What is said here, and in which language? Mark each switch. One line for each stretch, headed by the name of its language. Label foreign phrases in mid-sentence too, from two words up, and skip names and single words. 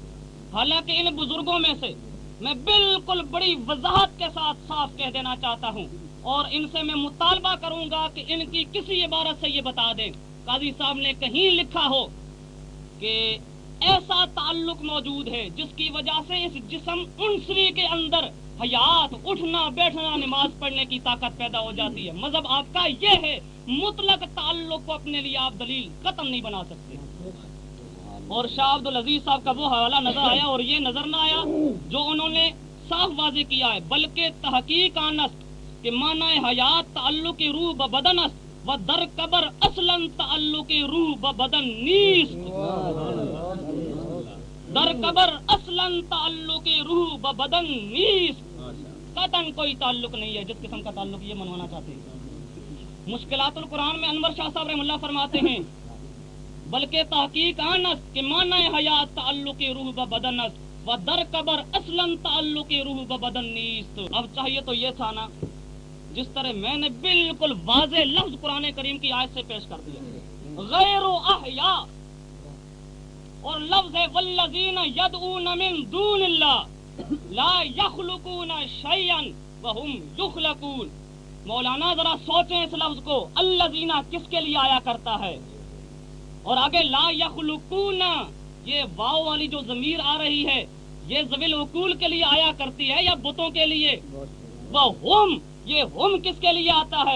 Urdu: حالانکہ ان بزرگوں میں سے میں بالکل بڑی وضاحت کے ساتھ صاف کہہ دینا چاہتا ہوں، اور ان سے میں مطالبہ کروں گا کہ ان کی کسی عبارت سے یہ بتا دیں قاضی صاحب نے کہیں لکھا ہو کہ ایسا تعلق موجود ہے جس کی وجہ سے اس جسم انسوی کے اندر حیات، اٹھنا بیٹھنا، نماز پڑھنے کی طاقت پیدا ہو جاتی ہے۔ مذہب آپ کا یہ ہے، مطلق تعلق کو اپنے لیے آپ دلیل قطعا نہیں بنا سکتے۔ اور شاہ عبدالعزیز صاحب کا وہ حوالہ نظر آیا اور یہ نظر نہ آیا جو انہوں نے صاف واضح کیا ہے،
Persian: بلکہ تحقیق آنست کہ معنی حیات تعلق روح بدن است و در قبر اصلا تعلق روح بدن نیست۔ در قبر اصلا تعلق روح بدن نیست،
Urdu: قطعاً کوئی تعلق نہیں ہے جس قسم کا تعلق یہ منوانا چاہتے ہیں۔ مشکلات القرآن میں انور شاہ صاحب رحم اللہ فرماتے ہیں
Persian: بلکہ تحقیق آنست کہ معنی حیات تعلق روح بدن است و در قبر اصلا تعلق روح بدن نیست۔
Urdu: اب چاہیے تو یہ تھا نا جس طرح میں نے بالکل واضح لفظ قرآن کریم کی آیت سے پیش کر دیا،
Arabic: غیر احیاء،
Urdu: اور لفظ ہے
Arabic: والذین یدعون من دون اللہ لا یخلقون شیئا وهم یخلقون۔
Urdu: مولانا ذرا سوچیں اس لفظ کو، الذین کس کے لیے آیا کرتا ہے، اور آگے
Arabic: لا یخلقون،
Urdu: یہ واو والی جو ضمیر آ رہی ہے یہ ذوی العقول کے لیے آیا کرتی ہے یا بتوں کے لیے؟ وہم، یہ ہم کس کے لیے آتا ہے؟